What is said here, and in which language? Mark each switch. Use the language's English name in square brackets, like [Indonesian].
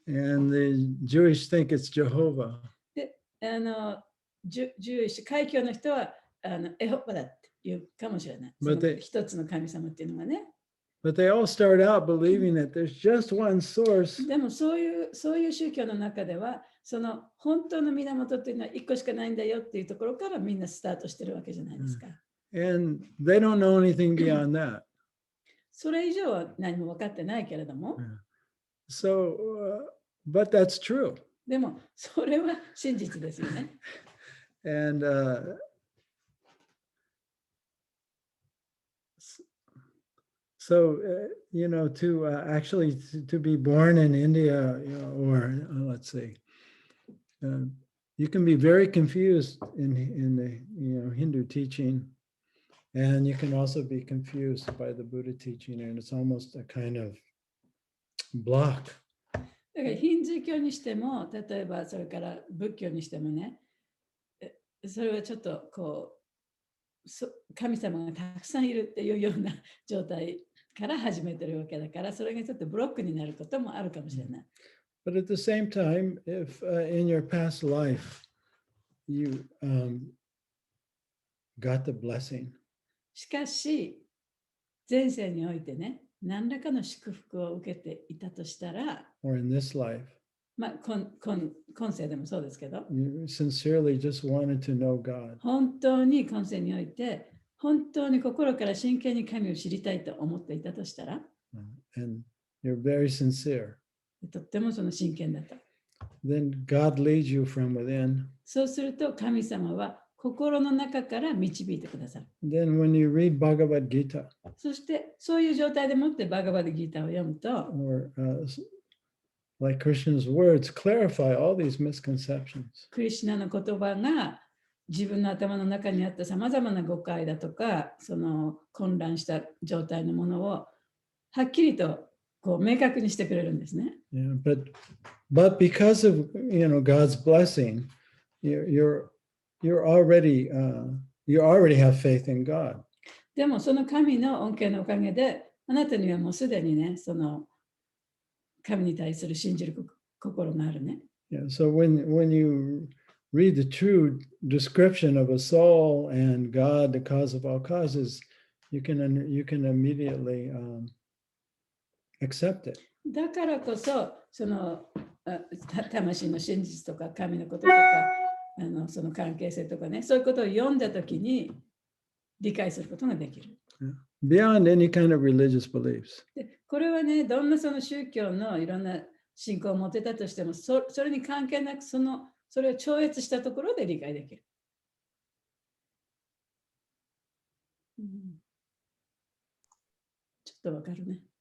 [English] and the Jewish think it's Jehovah. [Japanese] で、ジューシュ、海教の人はエホバだっていうかもしれない。その一つの神様っていうのがね。 [English] But they all start out believing that there's just one source. [Japanese] でもそういう宗教の中では、その本当の源っていうのは一個しかないんだよっていうところからみんなスタートしてるわけじゃないですか。 [English] And they don't know anything beyond that. [Japanese] それ以上は何も分かってないけれども。 [English] So, but that's true. [Japanese] でもそれは真実ですよね。 [English] And so, to actually to be born in India, or let's see, you can be very confused in the Hindu teaching, and you can also be confused by the Buddha teaching, and it's almost a kind of block. [Japanese] だからヒンズー教にしても、例えばそれから仏教にしてもね、それはちょっとこう神様がたくさんいるっていうような状態から始めてるわけだから、それがちょっとブロックになることもあるかもしれない。 [English] But at the same time, if in your past life you got the blessing, [Japanese] しかし、前世においてね、何らかの祝福を受けていたとしたら、 [English] or in this life, [Japanese] まあ、今世でもそうですけど、 [English] you sincerely just wanted to know God. [Japanese] 本当に今世において、本当に心から真剣に神を知りたいと思っていたとしたら、 [English] and you're very sincere, [Japanese] とってもその真剣だと。 [English] then God leads you from within. [Japanese] そうすると神様は心の中から導いてくださる。 [English] Then when you read Bhagavad Gita [Japanese] そしてそういう状態でもってバガバッドギーターを読むと、 [English] or like Krishna's words clarify all these misconceptions. [Japanese] クリシュナの言葉が自分の頭の中にあったさまざまな誤解だとか、その混乱した状態のものをはっきりとこう明確にしてくれるんですね。 [English] Yeah, but because of God's blessing, you're already you already have faith in God. [Japanese] でもその神の恩恵のおかげで、あなたにはもうすでにね、その神に対する信じる心があるね。 [English] Yeah, so when you read the true description of a soul and God, the cause of all causes, you can immediately accept it. [Japanese] だからこそ、その魂の真実とか神のこととかその関係性とかね、そういうことを読んだときに理解することができる。 [English] Beyond any kind of religious beliefs. [Japanese] でこれはね、どんなその宗教のいろんな信仰を持てたとしても、それに関係なくそれを超越したところで理解できる。ちょっとわかるね。